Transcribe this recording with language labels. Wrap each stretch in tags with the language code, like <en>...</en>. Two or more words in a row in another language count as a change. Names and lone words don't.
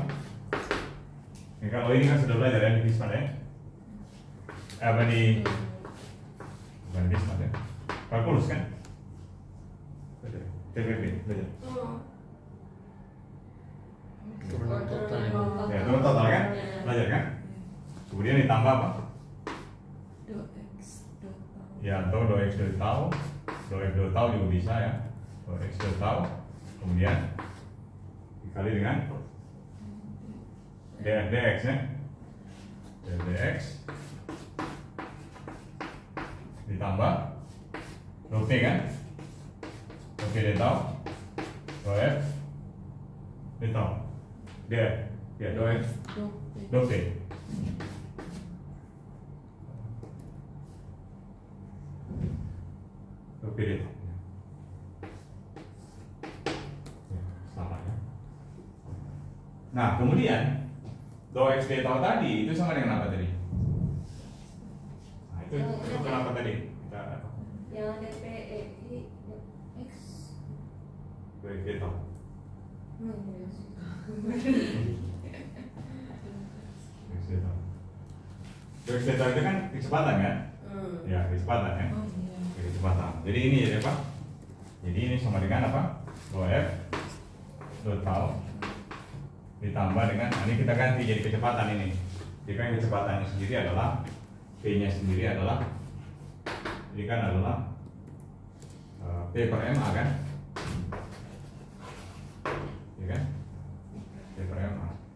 <id>Ya, kalau ini kan sudah belajar ya di Bismat ya, apa di bukan Bismat ya, kalkulus kan? TPP belajar. Turunan total ya. Ya turun total kan, belajar kan? Kemudian ditambah apa? Do X, do tau. Ya atau do X do tau, do X do tau juga bisa ya, do X do tau, kemudian dikali dengan dx nya, dx ditambah do P kan, do P d tau, do F d tau, df ya do F Do P. do P. Pilih. Sama ya. Nah, kemudian do X d tau tadi itu sama dengan apa tadi? Nah, itu kenapa tadi? Kita Yang ada P, E, I, X. do X d tau. X d tau. Do X d tau itu kan kecepatan kan? Ya, kecepatan ya. Oh iya. Kecepatan. Jadi ini jadi apa? Jadi ini sama dengan apa? Do F do tau ditambah dengan ini kita ganti jadi kecepatan ini. Jadi kan kecepatannya sendiri adalah P nya sendiri adalah jadi kan adalah P per MA kan? Ya kan? P per MA.</id>